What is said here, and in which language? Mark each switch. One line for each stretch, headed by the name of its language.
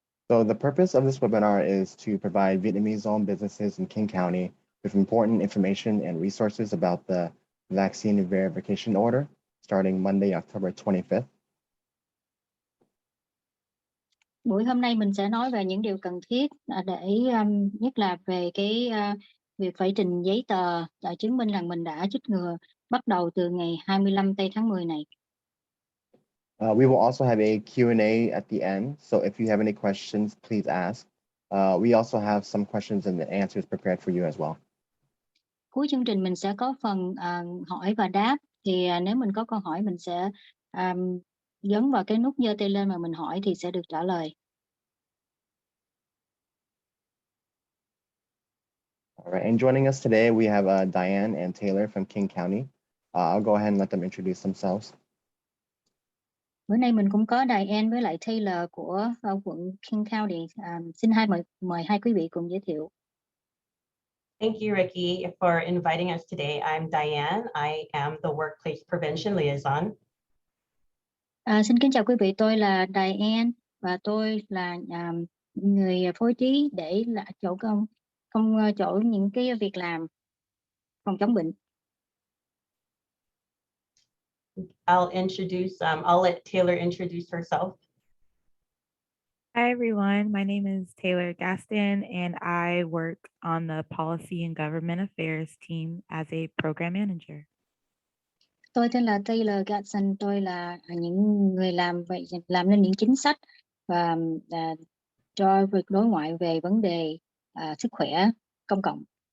English: So the purpose of this webinar is to provide Vietnamese-owned businesses in King County with important information and resources about the vaccine verification order starting Monday, October 25th.
Vietnamese: Buổi hôm nay mình sẽ nói về những điều cần thiết để nhất là về cái việc phải trình giấy tờ chứng minh rằng mình đã chích ngừa bắt đầu từ ngày 25 tây tháng 10 này.
English: We will also have a Q&A at the end, so if you have any questions, please ask. We also have some questions and the answers prepared for you as well.
Vietnamese: Cuối chương trình mình sẽ có phần hỏi và đáp, thì nếu mình có câu hỏi mình sẽ nhấn vào cái nút giơ tay lên mà mình hỏi thì sẽ được trả lời.
English: All right, and joining us today we have Diane and Taylor from King County. I'll go ahead and let them introduce themselves.
Vietnamese: Bữa nay mình cũng có Diane với lại Taylor của quận King County. Xin mời hai quý vị cùng giới thiệu.
English: Thank you, Ricky, for inviting us today. I'm Diane. I am the Workplace Prevention Liaison.
Vietnamese: Xin kính chào quý vị, tôi là Diane và tôi là người phối trí để là chỗ chỗ những cái việc làm phòng chống bệnh.
English: I'll let Taylor introduce herself. Hi, everyone. My name is Taylor Gaston, and I work on the Policy and Government Affairs team as a program manager.
Vietnamese: Tôi tên là Taylor Gaston, tôi là những người làm nên những chính sách và cho việc đối ngoại về vấn đề sức khỏe công cộng.